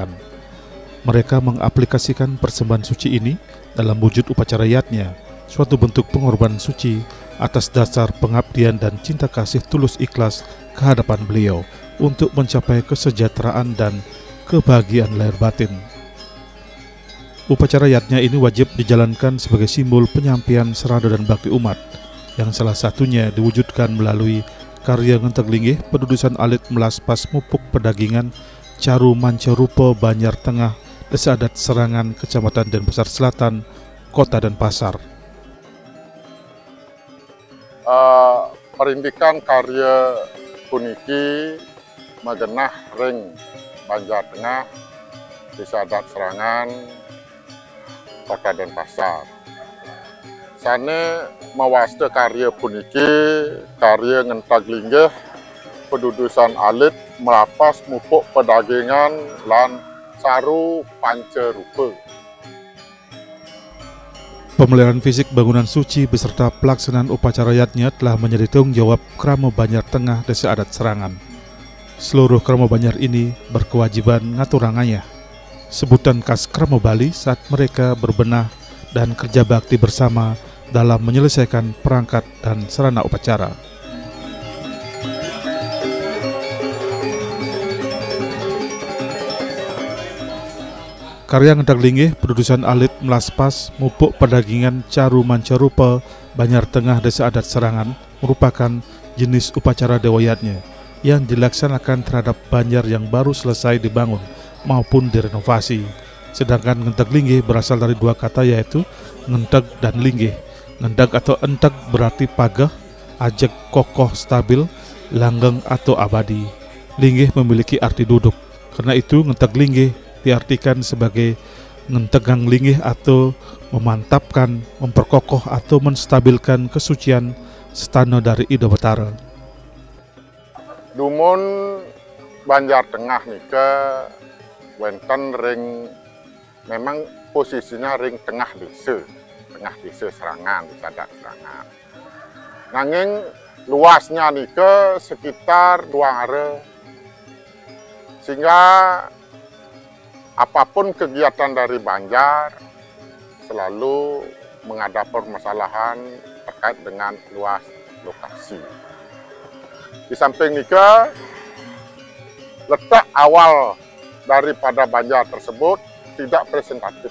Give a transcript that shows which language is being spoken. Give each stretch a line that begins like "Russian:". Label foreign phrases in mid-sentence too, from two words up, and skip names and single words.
Indonesian: Mereka mengaplikasikan persembahan suci ini dalam wujud upacara yatnya, suatu bentuk pengorbanan suci atas dasar pengabdian dan cinta kasih tulus ikhlas ke hadapan beliau untuk mencapai kesejahteraan dan kebahagiaan lahir batin. Upacara yatnya ini wajib dijalankan sebagai simbol penyampaian serada dan bakti umat, yang salah satunya diwujudkan melalui karya ngenteg linggih pedudusan alit melaspas mupuk pedagingan Caru Mancarupa Banjar Tengah Desa Adat Serangan Kecamatan Denpasar Selatan Kota Denpasar.
Balinese: Perintikan karya puniki magenah ring Banjar Tengah, Desa Adat Serangan, Kota Denpasar. Sane mawasta karya puniki, karya ngentag linggih, pedudusan alit, melapas mupuk pedagingan, lan Caru Pancarupa.
Indonesian: Pemeliharaan fisik bangunan suci beserta pelaksanaan upacara yatnya telah menjadi tanggung jawab Krama Banjar Tengah Desa Adat Serangan. Seluruh Krama Banjar ini berkewajiban ngaturangannya, sebutan khas Krama Bali saat mereka berbenah dan kerja bakti bersama dalam menyelesaikan perangkat dan sarana upacara. Karya ngentag linggih pedudusan alit melaspas mupuk pedagingan Caru Mancarupa Banjar Tengah Desa Adat Serangan merupakan jenis upacara dewayatnya yang dilaksanakan terhadap banjar yang baru selesai dibangun maupun direnovasi. Sedangkan ngentag linggih berasal dari dua kata, yaitu ngentag dan linggih. Ngentag atau entag berarti pagah, ajeg kokoh stabil, langgeng atau abadi. Linggih memiliki arti duduk. Karena itu ngentag linggih diartikan sebagai ngentegang linggih atau memantapkan, memperkokoh atau menstabilkan kesucian stana dari Ida Betara.
Balinese: Dumun Banjar Tengah nika wenten ring,
Indonesian: memang posisinya
Balinese: ring tengah desa Serangan, Desa Adat Serangan.
Indonesian: Nanging luasnya nika sekitar 2 are, sehingga apapun kegiatan dari Banjar selalu menghadapi permasalahan terkait dengan luas lokasi. Di samping nikah, letak awal daripada Banjar tersebut tidak presentatif.